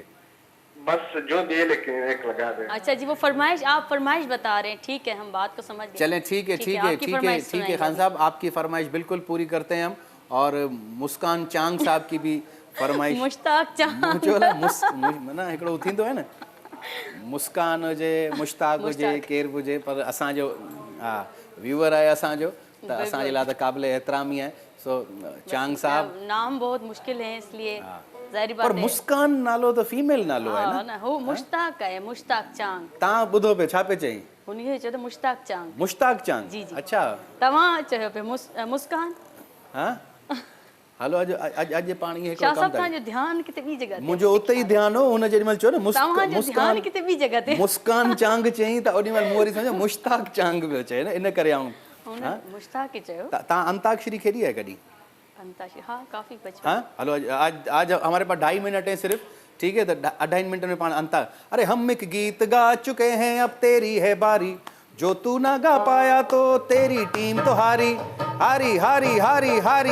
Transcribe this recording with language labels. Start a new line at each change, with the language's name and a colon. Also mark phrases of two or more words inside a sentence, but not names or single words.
Hindi: बस जो भी है, लेकिन एक लगा दे। अच्छा जी, वो फरमाइश, आप फरमाइश बता रहे हैं, ठीक है, हम बात को समझ गए। चलें, ठीक है ठीक है आपकी ठीक है फरमाइश ठीक है सुनाइए खान अभी। साहब, आपकी फरमाइश बिल्कुल पूरी करते हैं हम। और मुस्कान चांग साहब की भी फरमाइश मुश्ताक चांग।
Sindhi: ना हिकिड़ो थींदो आहे न, मुस्कान हुजे, मुश्ताक हुजे, केरु हुजे, पर असांजो हा व्यूअर आहे असांजो, त असांजे लाइ त क़ाबिल एहतरामी आहे।
Hindi: सो चांग साहब, नाम बहुत मुश्किल है, इसलिए ज़ाहिर पर बात है।
Sindhi: मुस्कान नालो त फीमेल नालो आहे हाँ न। ना, हो मुश्ताक है, मुश्ताक चांग। तव्हां ॿुधो पियो छा पियो चई? उन्हीं चयो त मुश्ताक चांग। मुश्ताक चांग? जी, जी। अच्छा, तव्हां चयो पियो मुस्कान। हाँ हलो, अॼु पाणी हिकिड़ो शाह कमु साहब, था तव्हांजो ध्यानु किथे ॿी जॻह ते। मुंहिंजो उते ई ध्यानु हो, हुन जेॾीमहिल चयो न तव्हांजो ध्यानु किथे ॿी जॻह ते। मुस्कान चांग चई त ओॾी महिल मूं वरी सम्झो मुश्ताक चांग पियो चए न, इन करे आऊं। हुन मुश्ताक ही चयो। तव्हां अंताक्षरी खेॾी आहे कॾहिं?
Hindi: अंताक्षरी, हाँ काफी बचपन। हाँ हलो, आज हमारे पास 2.5 मिनट है सिर्फ, ठीक है? तो 2.5 मिनट में पान अंता, अरे हम एक गीत गा चुके हैं, अब तेरी है बारी, जो तू ना गा पाया तो तेरी टीम तो हारी, हारी हारी हारी हारी।